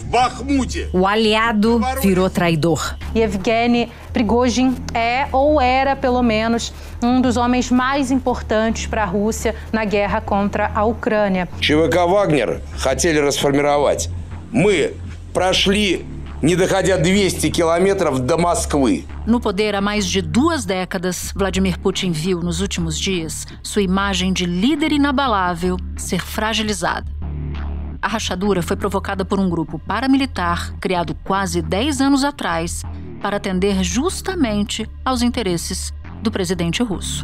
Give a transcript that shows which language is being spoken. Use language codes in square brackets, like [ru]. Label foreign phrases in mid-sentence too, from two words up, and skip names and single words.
[pt] O aliado virou traidor. Yevgeny Prigozhin é, ou era pelo menos, um dos homens mais importantes para a Rússia na guerra contra a Ucrânia. [ru] ЧВК «Вагнер» хотели расформировать. Мы прошли, не доходя 200 километров до Москвы. [pt] No poder há mais de 2 décadas, Vladimir Putin viu, nos últimos dias, sua imagem de líder inabalável ser fragilizada. A rachadura foi provocada por um grupo paramilitar criado quase 10 anos atrás para atender justamente aos interesses do presidente russo.